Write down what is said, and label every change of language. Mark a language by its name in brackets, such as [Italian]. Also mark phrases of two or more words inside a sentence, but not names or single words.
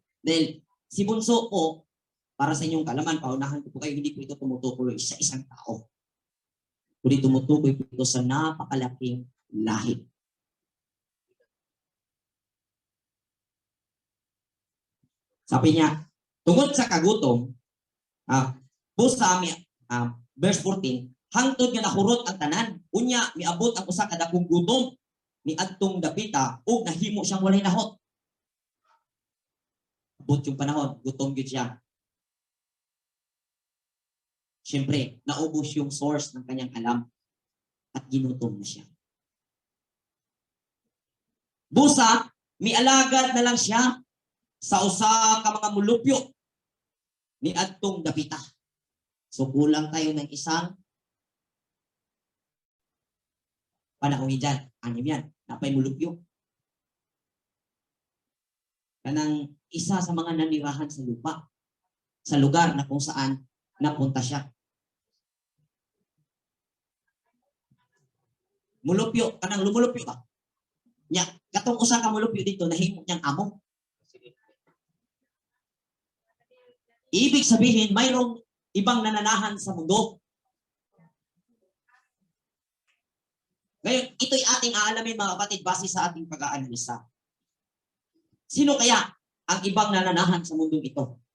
[Filipino] Dahil si Bunso po, para sa inyong kalaman, paunahan ko po kayo, hindi po ito tumutukoy sa isang tao. Kundi tumutukoy po ito sa napakalaking lahi. Sabi niya, [Cebuano] tungod sa kagutom, busa verse 14, hangtod nga nahurot ang tanan, unya miabot ang usa ka dakong gutom ni adtong dapita ug nahimo siyang walay nahot. [Filipino] Abot yung panahon, [Cebuano] gutom gyud siya. [Filipino] Siyempre, naubos yung source ng kanyang alam at ginutom na siya. [Cebuano] Busa, mialagad na lang siya sa usa ka mga mulupyo ni adtong dapita. [Filipino] So kulang tayo ng isang panahon dyan. Anim yan. Napay mulupyo. Kanang isa sa mga nanirahan sa lupa. Sa lugar na kung saan napunta siya. Mulupyo. [Cebuano] Kanang lumulupyo ba? Nya, katong usa ka mulupyo dito, nahimo niyang amo. [Filipino] Ibig sabihin, mayroong ibang nananahan sa mundo. Ngayon, ito'y ating aalamin mga kapatid base sa ating pag-aanalisa. Sino kaya ang ibang nananahan sa mundong ito?